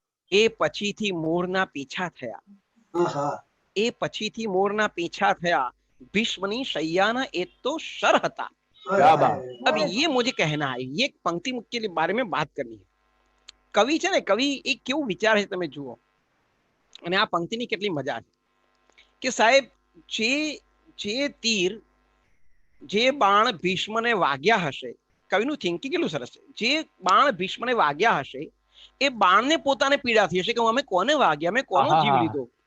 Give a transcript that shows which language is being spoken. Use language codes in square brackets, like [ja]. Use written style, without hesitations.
[gu] એ પછીથી મોરના પીછા થયા, એ પછીથી મોરના પીછા થયા, ભીષ્મની शय्याना એ તો શર હતા. [hi] अब ये मुझे कहना है, ये पंक्ति के बारे में बात करनी है. [gu] કવિ છે ને, કવિ એ કેવું વિચાર છે તમે જુઓ, અને આ પંક્તિની કેટલી મજા છે કે સાહેબ, જે તીર, જે બાણ ભીષ્મને વાગ્યા હશે, કવિનું થિંકિંગ કેટલું સરસ છે. જે બાણ ભીષ્મને વાગ્યા હશે એ બાણને પોતાને પીડા થઈ હશે કે અમે કોને વાગ્યા, અમે કોનો જીવ લીધો.